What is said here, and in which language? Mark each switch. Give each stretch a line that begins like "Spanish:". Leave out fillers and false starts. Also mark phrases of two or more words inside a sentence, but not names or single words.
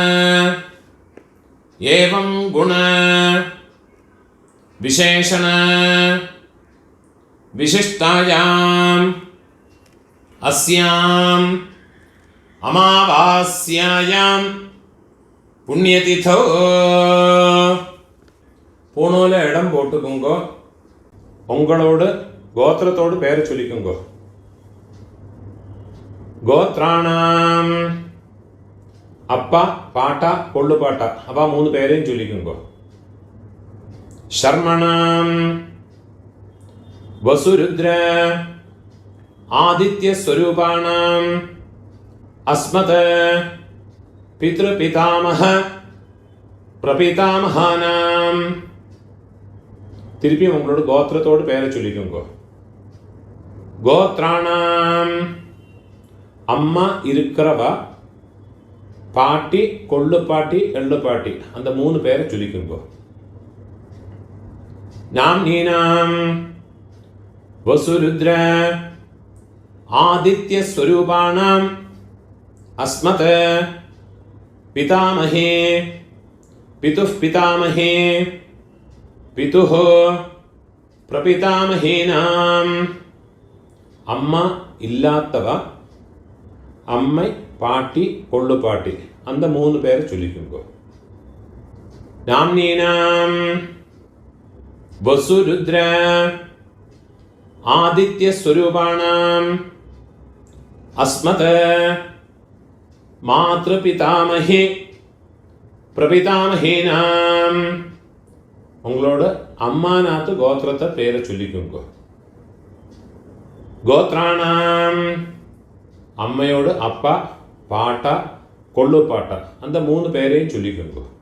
Sanskrit: एवं गुण विशेषण विशिष्टायां अस्यां अमावास्यायां पुण्यतिथौ
Tamil: பூணூல இடம் போட்டுக்குங்கோ. உங்களோடு கோத்திரத்தோடு பேரை சொல்லிக்குங்கோ. கோத்ராணாம் அப்பா பாட்டா கொள்ளு பாட்டா அப்பா 3 பேரையும் சொல்லிக்குங்கோ.
Sanskrit: शर्मणाम वसुरुद्र आदित्य स्वरूपाणाम अस्मत् पितृपितामह प्रपितामहानाम
Tamil: திருப்பி உங்களோட கோத்திரத்தோடு பேரை சொல்லிக்கோங்க. கோத்ராணாம் அம்மா இருக்கிறவா பாட்டி கொள்ளு பாட்டி எள்ளு பாட்டி அந்த 3 பேரை சொல்லிக்கோங்க.
Sanskrit: नाम्नीनां वसुरुद्र आदित्य स्वरूपाणाम् अस्मत् पितामहे पितुः पितामहे पितुः प्रपितामहेनाम्
Tamil: அம்மா இல்லாத்தவ அம்மை பாட்டி கொள்ளு பாட்டி அந்த 3 பேரை சொல்லிக்கோங்க.
Sanskrit: नाम्नीनां वसुरुद्र आदित्य स्वरूपाणाम् अस्मत् मातृपितामहे பிரபிதாமஹீனாம்
Tamil: உங்களோட அம்மாநாத்து கோத்திரத்தை பேரை சொல்லிக்கோங்க. கோத்ராணாம் அம்மையோடு அப்பா, பாட்டா, கொள்ளு பாட்டா அந்த 3 பேரையும் சொல்லிக்கோங்க.